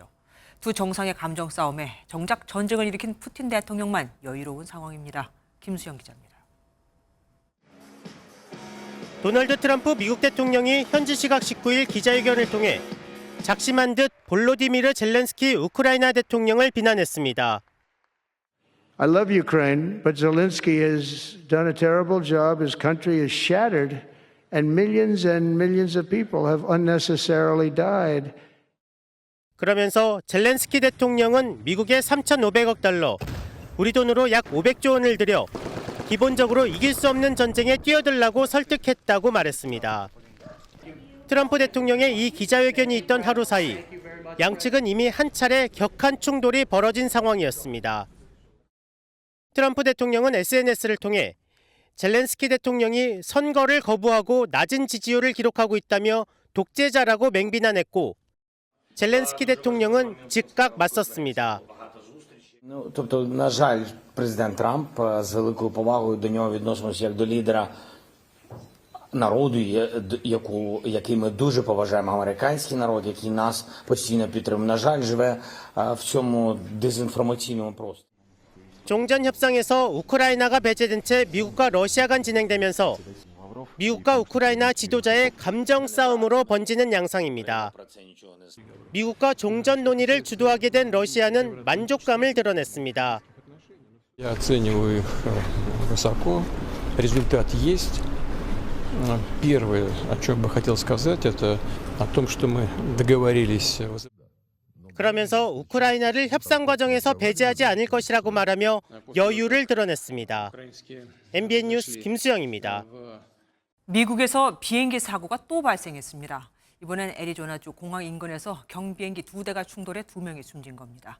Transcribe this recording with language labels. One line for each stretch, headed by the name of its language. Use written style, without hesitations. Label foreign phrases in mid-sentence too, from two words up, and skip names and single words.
Korean: 두 정상의 감정 싸움에 정작 전쟁을 일으킨 푸틴 대통령만 여유로운 상황입니다. 김수영 기자입니다. 도널드 트럼프 미국 대통령이 현지 시각 19일 기자회견을 통해 작심한 듯 볼로디미르 젤렌스키 우크라이나 대통령을 비난했습니다.
English: I love Ukraine, but Zelensky has done a terrible job. His country is shattered, and millions of people have unnecessarily died.
Korean: 그러면서 젤렌스키 대통령은 미국의 3,500억 달러, 우리 돈으로 약 500조 원을 들여 기본적으로 이길 수 없는 전쟁에 뛰어들라고 설득했다고 말했습니다. 트럼프 대통령의 이 기자회견이 있던 하루 사이 양측은 이미 한 차례 격한 충돌이 벌어진 상황이었습니다. 트럼프 대통령은 SNS를 통해 젤렌스키 대통령이 선거를 거부하고 낮은 지지율을 기록하고 있다며 독재자라고 맹비난했고 젤렌스키 대통령은 즉각 맞섰습니다.
Ukrainian: Тобто, на жаль, президент Трамп з великою повагою до нього відносимося як до лідера народу, який ми дуже поважаємо, американський народ, який нас постійно підтримує. На жаль, живе в цьому дезінформаційному просторі.
Korean: 종전 협상에서 우크라이나가 배제된 채 미국과 러시아 간 진행되면서 미국과 우크라이나 지도자의 감정 싸움으로 번지는 양상입니다. 미국과 종전 논의를 주도하게 된 러시아는 만족감을 드러냈습니다.
Russian: Я оцениваю их высоко. Результат есть. Первое, о чем бы хотел сказать, это о том, что мы договорились.
Korean: 그러면서 우크라이나를 협상 과정에서 배제하지 않을 것이라고 말하며 여유를 드러냈습니다. MBN 뉴스 김수영입니다. 미국에서 비행기 사고가 또 발생했습니다. 이번엔 애리조나주 공항 인근에서 경비행기 2대가 충돌해 2명이 숨진 겁니다.